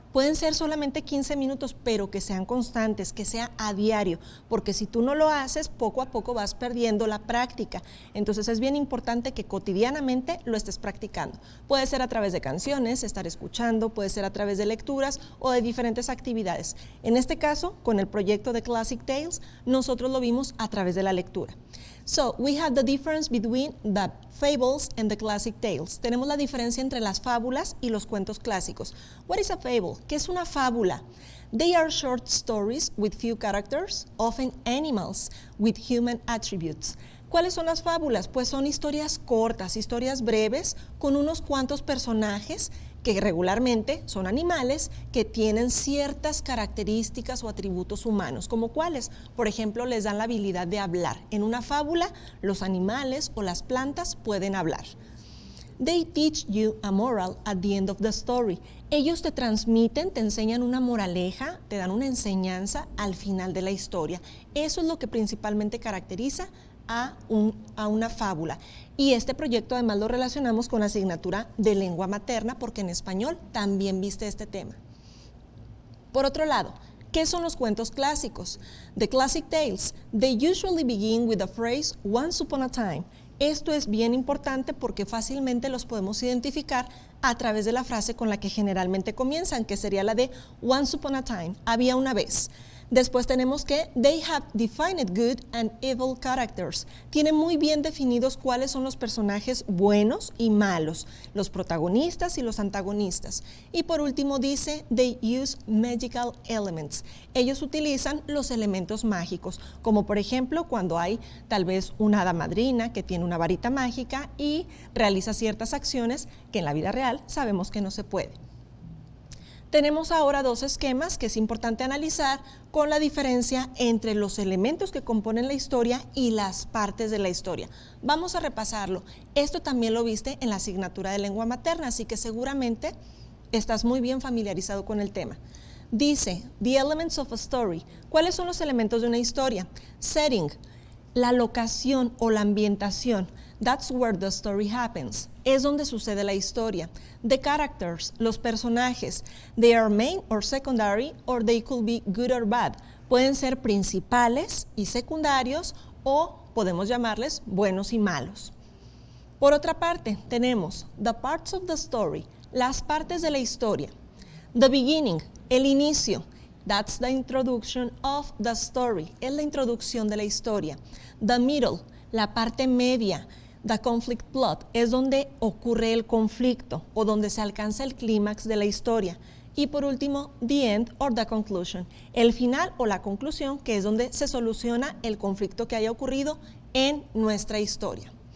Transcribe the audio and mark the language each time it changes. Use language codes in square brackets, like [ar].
[es] Pueden ser solamente 15 minutos, pero que sean constantes, que sea a diario, porque si tú no lo haces, poco a poco vas perdiendo la práctica. Entonces es bien importante que cotidianamente lo estés practicando. Puede ser a través de canciones, estar escuchando, puede ser a través de lecturas o de diferentes actividades. En este caso, con el proyecto de Classic Tales, nosotros lo vimos a través de la lectura. [en] So, we have the difference between the fables and the classic tales. [es] Tenemos la diferencia entre las fábulas y los cuentos clásicos. [en] What is a fable? [es] ¿Qué es una fábula? [en] They are short stories with few characters, often animals with human attributes. [es] ¿Cuáles son las fábulas? Pues son historias cortas, historias breves, con unos cuantos personajes que regularmente son animales que tienen ciertas características o atributos humanos, como cuáles, por ejemplo, les dan la habilidad de hablar. En una fábula, los animales o las plantas pueden hablar. [en] They teach you a moral at the end of the story. [es] Ellos te transmiten, te enseñan una moraleja, te dan una enseñanza al final de la historia. Eso es lo que principalmente caracteriza a una fábula. Y este proyecto además lo relacionamos con la asignatura de lengua materna porque en español también viste este tema. Por otro lado, ¿qué son los cuentos clásicos? [en] The classic tales, they usually begin with the phrase once upon a time. [es] Esto es bien importante porque fácilmente los podemos identificar a través de la frase con la que generalmente comienzan, que sería la de [en] once upon a time, [es] había una vez. Después tenemos que [en] they have defined good and evil characters. [es] Tiene muy bien definidos cuáles son los personajes buenos y malos, los protagonistas y los antagonistas. Y por último dice [en] they use magical elements. [es] Ellos utilizan los elementos mágicos, como por ejemplo cuando hay tal vez una hada madrina que tiene una varita mágica y realiza ciertas acciones que en la vida real sabemos que no se puede. Tenemos ahora dos esquemas que es importante analizar con la diferencia entre los elementos que componen la historia y las partes de la historia. Vamos a repasarlo. Esto también lo viste en la asignatura de lengua materna, así que seguramente estás muy bien familiarizado con el tema. Dice, the elements of a story. ¿Cuáles son los elementos de una historia? Setting, la locación o la ambientación. [en] That's where the story happens. [es] Es donde sucede la historia. [en] The characters, [es] los personajes. [en] They are main or secondary or they could be good or bad. [es] Pueden ser principales y secundarios o podemos llamarles buenos y malos. Por otra parte, tenemos [en] the parts of the story, [es] las partes de la historia. [en] The beginning, [es] el inicio. [en] That's the introduction of the story. [es] Es la introducción de la historia. [en] The middle, [es] la parte media. [en] The conflict plot [es] es donde ocurre el conflicto o donde se alcanza el clímax de la historia. Y por último, [en] the end or the conclusion, [es] el final o la conclusión, que es donde se soluciona el conflicto que haya ocurrido en nuestra historia.